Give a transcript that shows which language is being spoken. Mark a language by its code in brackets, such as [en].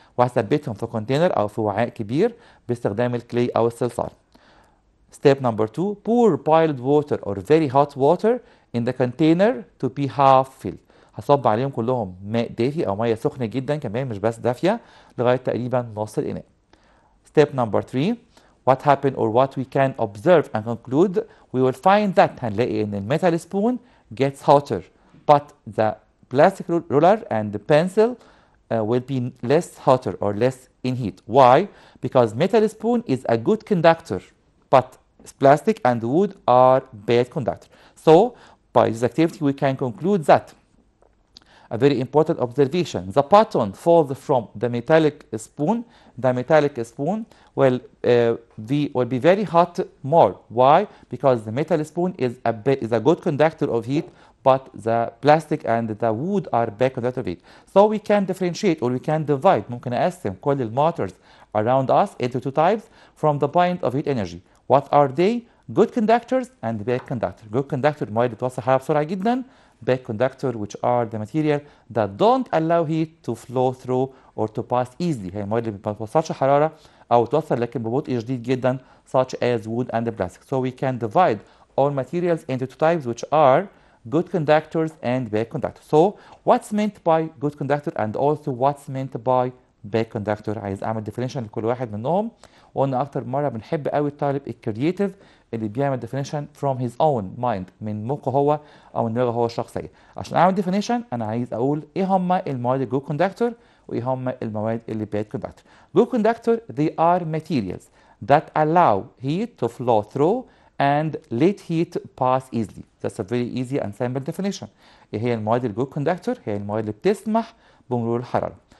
[ar] وهثبتهم في كونتينر أو في وعاء كبير باستخدام الكلي أو الصلصال. [en] Step number 2, pour boiled water or very hot water in the container to be half filled. [ar] هصب عليهم كلهم ماء دافي أو مية سخنة جدا كمان مش بس دافية لغاية تقريبا نص الإناء. [en] Step number 3, what happened or what we can observe and conclude, we will find that [ar] هنلاقي إن الميتال [en] spoon gets hotter but the plastic ruler and the pencil will be less hotter or less in heat. Why? Because metal spoon is a good conductor but plastic and wood are bad conductor. So by this activity we can conclude that a very important observation, the button falls from the metallic spoon. The metallic spoon will be very hot more. Why? Because the metal spoon is a good conductor of heat but the plastic and the wood are bad conductor of heat. So we can differentiate or we can divide, [ar] ممكن أقسم كل الماترز [en] around us into 2 types from the point of heat energy. What are they? Good conductors and bad conductor. [ar] Good conductor المواد اللي بتوصل حرارة بسرعة جدا. [en] Bad conductor which are the material that don't allow heat to flow through or to pass easily. [ar] هي المواد اللي ما بتوصلش حرارة أو توصل لكن ببطء شديد جدا [en] such as wood and plastic. So we can divide all materials into 2 types which are good conductors and bad conductors. So what's meant by good conductor and also what's meant by bad conductor؟ [ar] عايز اعمل [en] definition لكل واحد منهم. [ar] وقلنا اكتر مره بنحب قوي الطالب الكرييتيف اللي بيعمل definition [en] from his own mind [ar] من مخه هو او من دماغه هو الشخصيه. عشان اعمل definition انا عايز اقول ايه هم المواد الجود كوندكتور وايه هم المواد اللي bad conductor. [en] Good conductor they are materials that allow heat to flow through and let heat pass easily. That's a very easy and simple definition. [ar] ايه هي المواد الجود كوندكتور؟ هي المواد اللي بتسمح بمرور الحراره.